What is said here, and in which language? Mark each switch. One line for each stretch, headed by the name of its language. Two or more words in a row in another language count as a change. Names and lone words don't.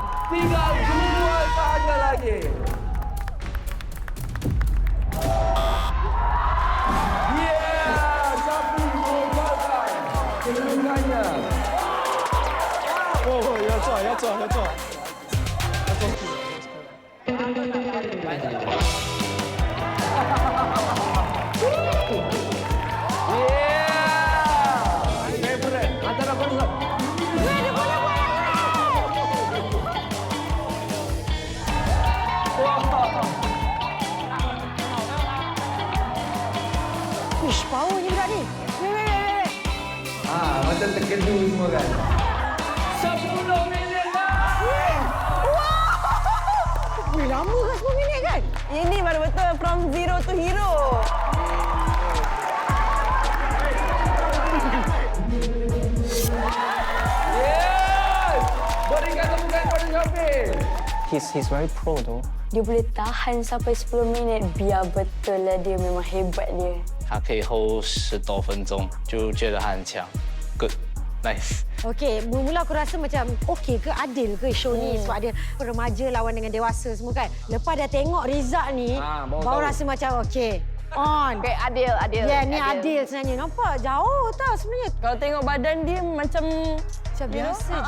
Malay: Tinggal 2 sahaja lagi. Sapi menggagalkan kedudukannya.
Chinese: Oh, 要做。
Malay: Favorite antara bangsa. Ish, powernya budak ni.
English: Wait.
Malay: Macam terkedu semua kan. 10 minit dah. Wih, lama kan 10 minit kan? Ini baru betul
English: from zero to hero.
Malay: Berikan tepukan pada Syafil.
English: He's very pro though.
Malay: Dia boleh tahan sampai 10 minit. Biar betul lah dia memang hebat dia.
Chinese: 他可以 hold 10多分钟，就觉得他很强。
English: Good, nice.
Malay: Okey, mula-mula aku rasa macam okey ke, adil ke show ni sebab dia remaja lawan dengan dewasa semua kan. Lepas dah tengok result ni, baru rasa macam okey. On. Okay, adil. Ya, ni adil sebenarnya. Nampak jauh tau sebenarnya. Kalau tengok badan dia macam biasa je.